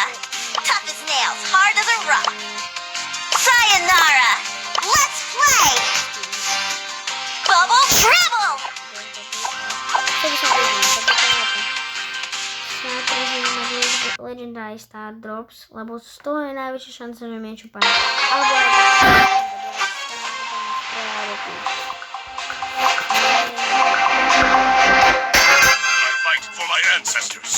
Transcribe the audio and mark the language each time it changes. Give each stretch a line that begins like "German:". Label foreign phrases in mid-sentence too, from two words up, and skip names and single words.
English: Tough as nails, hard as a rock. Sayonara. Let's play. Bubble Trouble. Legendary Star Drops,
Slovak: lebo z toho je najväčšia šanca, že mi niečo padne. Alebo aj
English: I fight for my ancestors.